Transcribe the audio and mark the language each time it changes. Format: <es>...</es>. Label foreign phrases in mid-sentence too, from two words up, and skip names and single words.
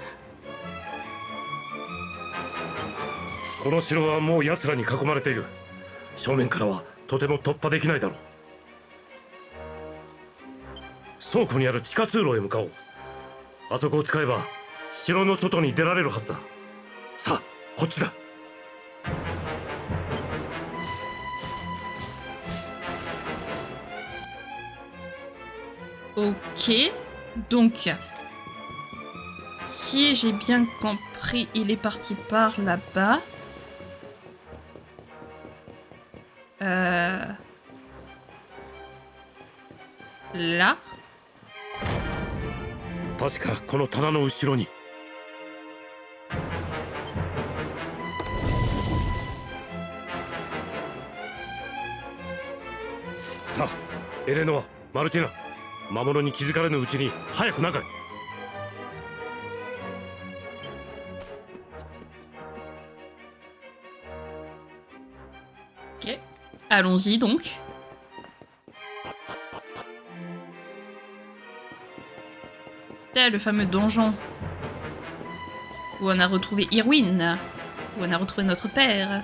<ja>この城はもう奴らに囲まれている。正面からはとても突破できないだろう。倉庫にある地下通路へ向かおう。あそこを使えば城の外に出られるはずだ。さあこっちだ。</ja> <fr>Ok, donc, si j'ai bien compris, il est parti par là-bas. Là.</fr> <ja>確かこの棚の後ろに。さあエレノア、マルティナ、魔物に気づかれぬうちに早く中へ。</ja> <fr>Ok, allons-y donc. C'est le fameux donjon où on a retrouvé Irwin, où on a retrouvé notre père.</fr>